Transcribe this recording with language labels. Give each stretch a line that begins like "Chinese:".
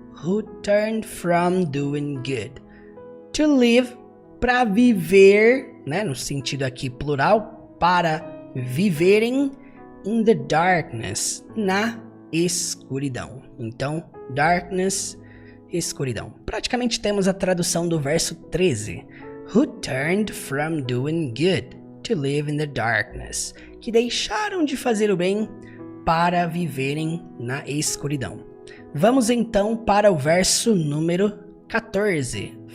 English: Who turned from doing good. To live,
Portuguese: para viver, né? No sentido aqui plural, para viverem
English: in the darkness,
Portuguese: na escuridão. Então, darkness, escuridão. Praticamente temos a tradução do verso 13.
English: Who turned from doing good to live in the darkness.
Portuguese: Que deixaram de fazer o bem para viverem na escuridão. Vamos então para o verso número 14. 14.